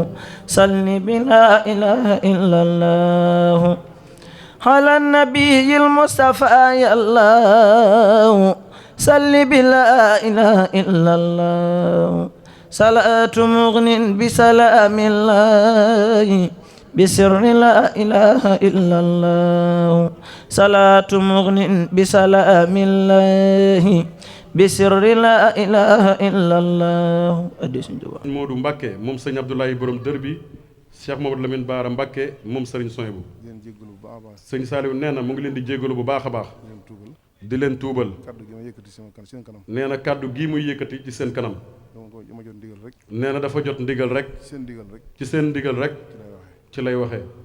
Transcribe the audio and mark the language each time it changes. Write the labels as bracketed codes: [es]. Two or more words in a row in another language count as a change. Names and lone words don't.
[ar] صل بلا إله إلا الله على النبي المصطفى يا الله صل بلا إله إلا الله صلاة مغن بسلام الله بسر لا إله إلا الله صلاة مغن بسلام الله بسر لا إله إلا الله [wo] Modou Mbacké moom sëñ Abdoulaye borom dër bi Cheikh Mamadou Lamine Bara Mbacké moom sëriñ Sohaibou sëñ Saliou nee na mu ngi leen di jéggalu bu baax a baax di leen tuubal nee na kàddu gii muy yëkkati ci seen kanam nee na dafa jot ndigal rek ci seen ndigal rek ci lay waxee